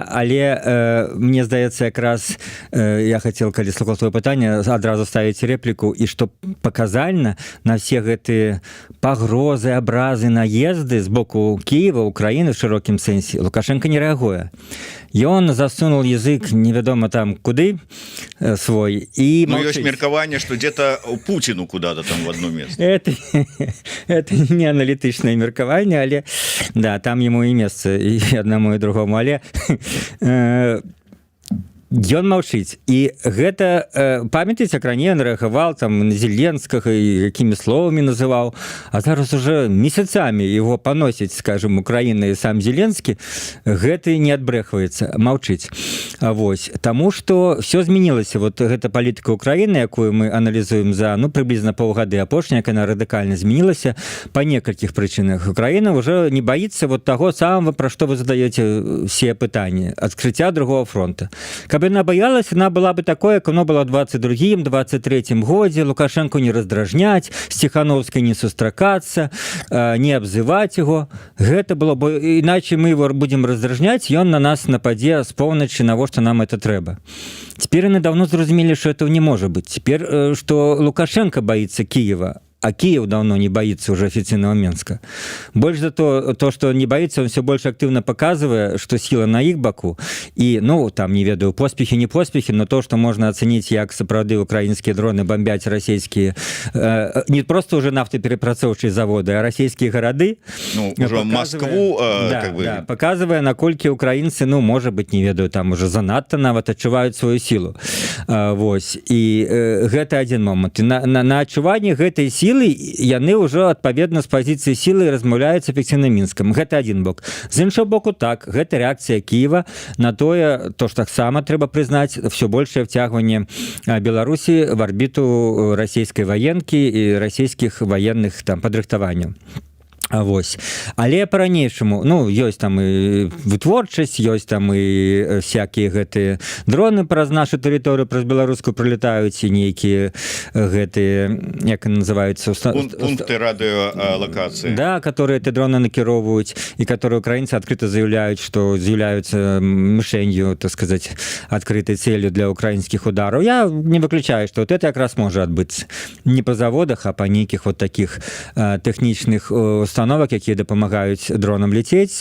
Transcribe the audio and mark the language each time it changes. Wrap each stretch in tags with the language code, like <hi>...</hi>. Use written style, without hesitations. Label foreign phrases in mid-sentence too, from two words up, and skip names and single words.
<be>Але мне здаецца, якраз я хацеў, калі слухаў твоё пытанне, адразу ставіць рэпліку, і што паказальна, на все гэтыя пагрозы, абразы, наезды з боку Кіева, Украіны в шырокім сэнсе, Лукашенко не рэагуе. Ён засунул язык невядома там куды свой і ёсць меркаванне, што</be> <ru>где-то Путіну куда-то там в одно место. Это не</ru> <be>аналітычнае меркаванне, але да, там яму і месца і аднаму і другому, але ён маўчыць. І гэта, памятаеце, як раней ён рэагаваў там на Зеленскага і якімі словамі называў, а зараз уже месяцамі его паносіць, скажем, Украіна і сам Зеленскі, гэты не адбрэхваецца, маўчыць. Вось, таму што все змянілася. Вот гэта палітыка Украіны, якую мы аналізуем за, ну, прыблізна паўгады апошняя, яна радыкальна змянілася па некалькіх прычынах. Украіна уже не баіцца вот таго самого, пра што вы задаеце все пытанні, адкрыцця другого фронта. Каб яна</be> <ru>боялась, она была бы такой, как оно было в 22-м, 23-м годзе, Лукашенко не раздражняць, с Тихановской не сустракацца, не абзываць его.</ru> <be>Гэта было бы,</be> <ru>иначе мы его будем раздражняць,</ru> <be>ён на нас нападзе з поўначы, навошта нам это трэба.</be> <ru>Теперь они давно зразумелі, что этого не может быть. Теперь, что Лукашенко боится Киева, а Киев давно не боится уже официального Минска. Больше за то, что он не боится, он все больше активно показывает, что сила на их боку. И,</ru> <be>ну, там, не ведаю, поспехи, не поспехи,</be> <ru>но то, что можно оценить,</ru> <be>як сапраўды</be> <ru>украинские дроны бомбять российские, не просто уже</ru> <be>нафтоперапрацоўчыя заводы,</be> <ru>а российские городы. Ну, уже Москву, да, как бы... Да, показывая,</ru> <be>наколькі украинцы, ну,</be> <ru>может быть,</ru> <be>не ведаю, там уже занадто нават адчуваюць</be> <ru>свою силу.</ru> <be>Вось. И гэта один момент. И на адчуванні гэтай силы яны ўжо адпаведна з пазіцыі сілы размаўляюць эфектыўна Мінскам. Гэта один бок. З іншого боку, так, гэта рэакцыя Киева на тое, то што таксама трэба прызнаць</be> <ru>все большее</ru> <be>втягванне Беларусі в арбіту расійскай ваенкі і расійскіх военных там падрыхтаванняў. Вось. Але по-ранейшаму, ну, ёсць там і вытворчасць, ёсць там і всякія гэтыя дроны праз нашу тэрыторыю, праз беларускую прылетаюць, і нейкія гэтыя, як называюцца, пункты радыёлакацыі. Да,</be> <ru>которые эти дроны</ru> <be>накіроўваюць, і которые украінцы адкрыта заявляюць, што з'яўляюцца мішэнью,</be> <ru>так сказать,</ru> <be>адкрытай целью для украінскіх удараў. Я не выключаю, што</be> <ru>вот это</ru> <be>якраз можа адбыцца не па заводах, а па нейкіх вот таких тэхнічных установак, якія дапамагаюць дронам ляцець.</be>